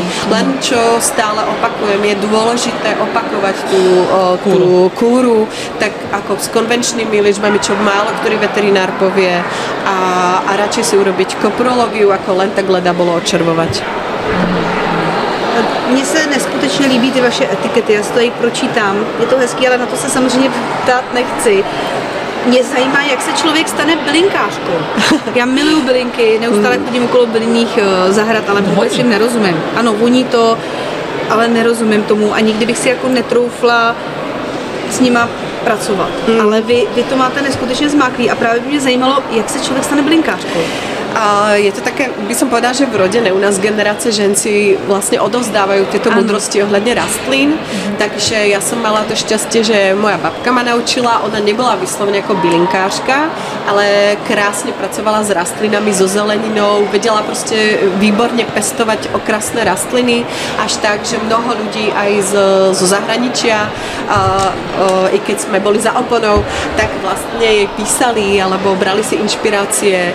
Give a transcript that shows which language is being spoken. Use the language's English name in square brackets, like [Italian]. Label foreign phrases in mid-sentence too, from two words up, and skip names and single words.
[Slovak] Len čo stále opakujem, je dôležité opakovať tú kúru, tak ako s konvenčnými liečbami, čo málo ktorý veterinár povie a radšej si urobiť koprológiu, ako len tak leda bolo odčervovať. [Czech] Mně se neskutečně líbí ty vaše etikety, já si to i pročítám. Je to hezký, ale na to se samozřejmě ptát nechci. Mě zajímá, jak se člověk stane bylinkářkou. Já miluju bylinky, neustále chodím okolo bylinných zahrad, ale vůbec jim nerozumím. Ano, voní to, ale nerozumím tomu a nikdy bych si jako netroufla s nima pracovat. Ale vy to máte neskutečně zmáklý a právě by mě zajímalo, jak se člověk stane bylinkářkou. [Slovak] A je to také, by som povedala, že v rodine u nás generácie žen si vlastne odovzdávajú tieto múdrosti ohľadne rastlín, takže ja som mala to šťastie, že moja babka ma naučila, ona nebola vyslovene ako bylinkářka, ale krásne pracovala s rastlinami, so zeleninou, vedela proste výborne pestovať okrasné rastliny, až tak, že mnoho ľudí aj zo zahraničia, i keď sme boli za oponou, tak vlastne jej písali alebo brali si inšpirácie.